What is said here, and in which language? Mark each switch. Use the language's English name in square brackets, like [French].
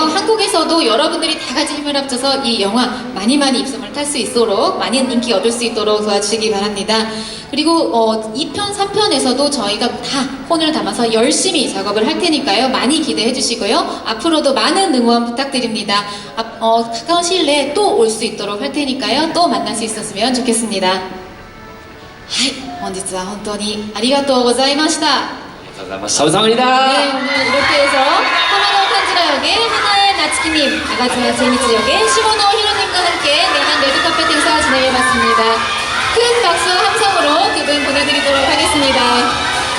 [Korean] 한국에서도 여러분들이 다 같이 힘을 합쳐서 이 영화 많이 입소문을 탈 수 있도록 많은 인기 얻을 수 있도록 도와주시기 바랍니다. 그리고 2편, 3편에서도 저희가 다 혼을 담아서 열심히 작업을 할 테니까요. 많이 기대해 주시고요. 앞으로도 많은 응원 부탁드립니다. 가까운 시일 내에 또 올 수 있도록 할 테니까요. 또 만날 수 있었으면 좋겠습니다. [Japanese] はい、本日は本当にありがとうございました。 [Korean] 감사합니다 네, 오늘 이렇게 해서 하나노 탄지라 역의 하나의 나츠키님, 아가즈마 제니츠 역의 시모노 히로님과 함께 내한 레드카펫 행사 진행해봤습니다. 큰 박수와 함성으로 두 분 보내드리도록 하겠습니다.